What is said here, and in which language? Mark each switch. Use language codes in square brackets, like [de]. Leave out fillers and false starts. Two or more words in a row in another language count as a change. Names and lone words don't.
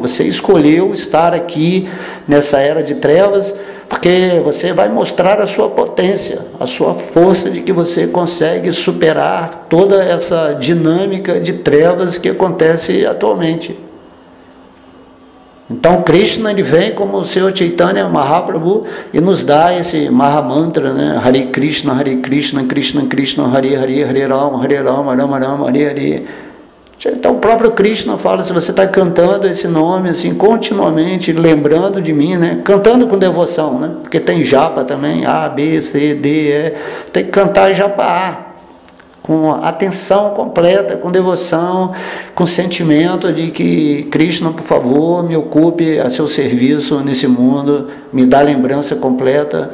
[pt] Você escolheu estar aqui nessa era de trevas porque você vai mostrar a sua potência, a sua força de que você consegue superar toda essa dinâmica de trevas que acontece atualmente. Então Krishna, ele vem como o Senhor Chaitanya Mahaprabhu e nos dá esse Mahamantra, né? [sa] Hare Krishna, Krishna Krishna, Hare Hare, Hare Rama, Rama Rama, Hare Hare. [pt] Então o próprio Krishna fala, se você está cantando esse nome assim continuamente, lembrando de mim, né? Cantando com devoção, né? Porque tem japa também, A, B, C, D, E, tem que cantar japa A, com atenção completa, com devoção, com sentimento de que Krishna, por favor, me ocupe a seu serviço nesse mundo, me dá lembrança completa.